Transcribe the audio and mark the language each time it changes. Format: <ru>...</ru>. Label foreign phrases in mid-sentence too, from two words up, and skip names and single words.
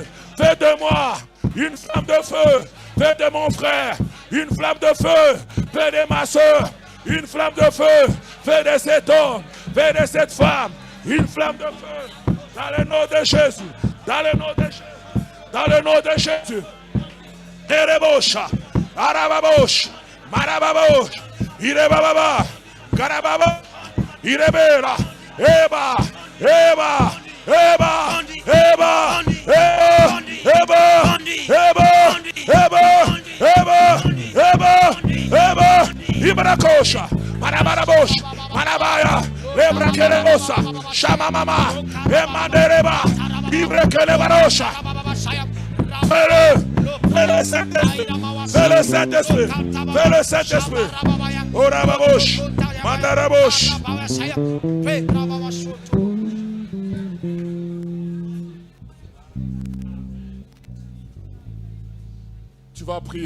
<fr>Fais de moi une flamme de feu, fais de mon frère une flamme de feu, fais de ma soeur une flamme de feu, fais de cet homme, fais de cette femme une flamme de feu. Dans le nom de Jésus, dans le nom de Jésus, dans le nom de Jésus. Erebosha, Arababosh, Marababosh, Irebababa, Garababa, Irebera, Eba, Eba, Eba, Eba, Eba, Eba, Eba, Eba, Eba, Eba, Ibrakosha, Marabarabosh, Marabaya, Ebrakelebosa, Shamamama, Emandereba, Ibrakelebarosha. Fais le Saint-Esprit, fais le Saint-Esprit, fais le Saint-Esprit. Orababosh, Mandarabosh. Tu vas prier.</fr>